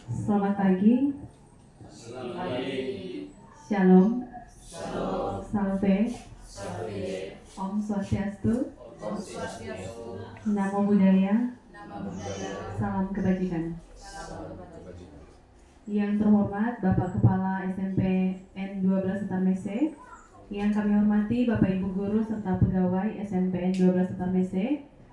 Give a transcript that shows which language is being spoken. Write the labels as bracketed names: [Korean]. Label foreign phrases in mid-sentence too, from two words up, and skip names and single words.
[Indonesian] Selamat pagi. Selamat pagi. [Hebrew] Shalom. Shalom. [Latin] Salve. Salve. [Sanskrit] Om Swastiastu. Om Swastiastu. [Pali] Namo Buddhaya. Namo Buddhaya. [Indonesian] Salam kebajikan. Salam kebajikan. Yang terhormat Bapak Kepala SMP N12 Sutarmese, yang kami hormati Bapak Ibu Guru serta pegawai SMP N12 Sutarmese.